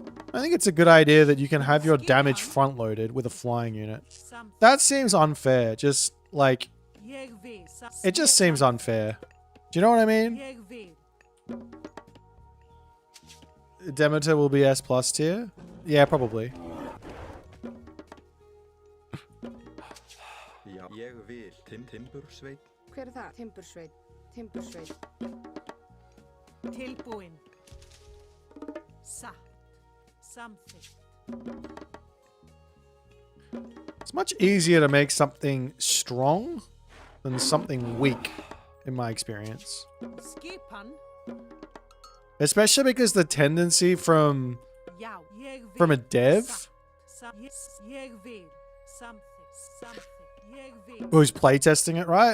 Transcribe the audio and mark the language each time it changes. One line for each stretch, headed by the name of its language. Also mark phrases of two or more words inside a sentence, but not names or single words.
English: I think it's a good idea that you can have your damage front loaded with a flying unit. That seems unfair. Just like it just seems unfair. Do you know what I mean? Demeter will be S plus tier? Yeah, probably.
Icelandic: Ég vil. Timbursveit. Hver er það? Timbursveit. Timbursveit. Tilbúin. Satt.
English: Something. It's much easier to make something strong than something weak, in my experience.
Icelandic: Skipan.
English: Especially because the tendency from a dev who's playtesting it, right?